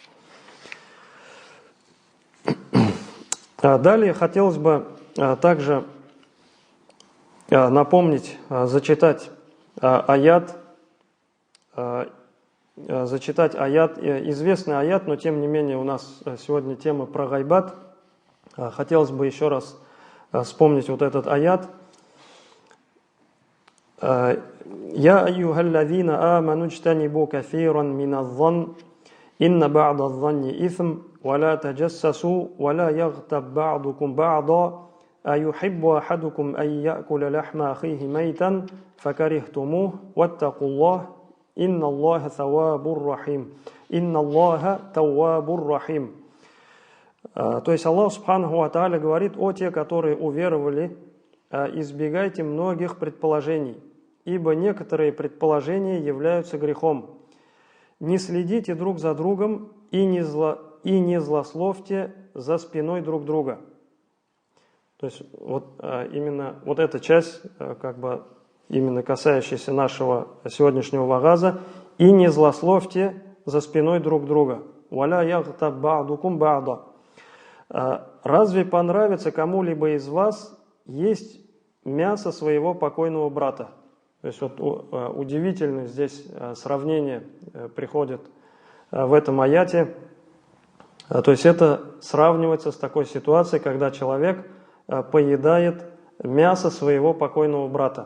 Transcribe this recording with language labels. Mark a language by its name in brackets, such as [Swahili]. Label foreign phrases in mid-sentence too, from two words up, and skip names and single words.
[Russian] Далее хотелось бы также напомнить, зачитать аят, известный аят, но тем не менее у нас сегодня тема про гайбат. Хотелось бы еще раз вспомнить вот этот аят. [Arabic] «يا أيها الذين آمنوا اجتنبوا كثيرا من الظن إن بعض الظن إثم ولا تجسسوا ولا يغتب بعضكم بعضا أيحب أحدكم أن يأكل لحم أخيه ميتا فكرهتموه واتقوا الله, إن الله تواب رحيم. إن الله تواب رحيم. [Russian] То есть Аллах [Arabic] سبحانه وتعالى [Russian] говорит: о те, которые уверовали, избегайте многих предположений, ибо некоторые предположения являются грехом. Не следите друг за другом и не злословьте за спиной друг друга. То есть вот именно вот эта часть, как бы именно касающаяся нашего сегодняшнего вааза: и не злословьте за спиной друг друга. [Arabic] ولا يغتب بعضكم بعضا. [Russian] Разве понравится кому-либо из вас есть мясо своего покойного брата? То есть вот удивительно здесь сравнение приходит в этом аяте. То есть это сравнивается с такой ситуацией, когда человек поедает мясо своего покойного брата.